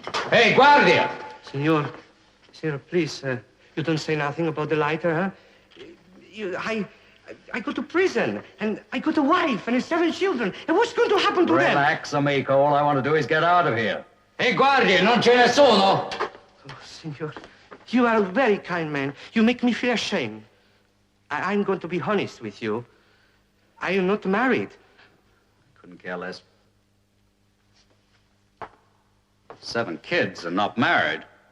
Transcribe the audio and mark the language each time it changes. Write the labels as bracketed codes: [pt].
[en] Hey, Guardia! Senor, please, you don't say nothing about the lighter, huh? I go to prison, and I got a wife and 7 children, and what's going to happen to them? Relax, amico. All I want to do is get out of here. [it] Hey, Guardia, non ce ne sono. [en] Oh, senor, you are a very kind man. You make me feel ashamed. I'm going to be honest with you. I am not married. Couldn't care less. 7 kids and not married.